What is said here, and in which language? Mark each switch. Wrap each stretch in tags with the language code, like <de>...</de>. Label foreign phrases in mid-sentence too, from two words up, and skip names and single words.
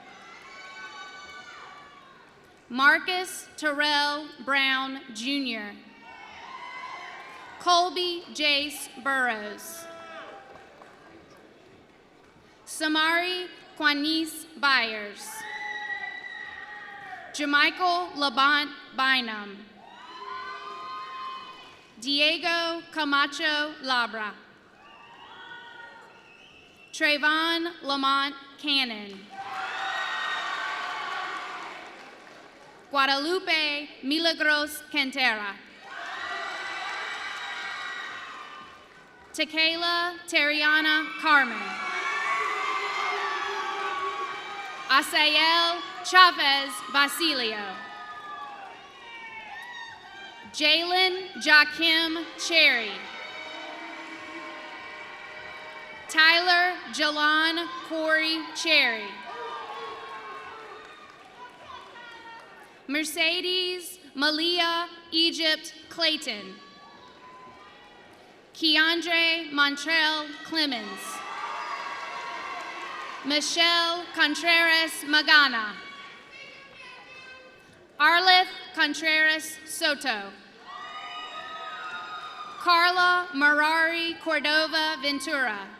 <en>Marcus Terrell Brown Jr. Colby Jace Burrows. Samari Quanice Byers. Jamichael Labont Bynum. Diego Camacho Labra. Trayvon Lamont Cannon. Guadalupe Milagros Cantera. Tequila Terriana Carmen. Asael Chavez Basilio. Jalen Joachim Cherry. Tyler Jalon Corey Cherry. Mercedes Malia Egypt Clayton. Keandre Montrell Clemens. Michelle Contreras Magana. Arleth Contreras Soto. Carla Marari Cordova Ventura.</en>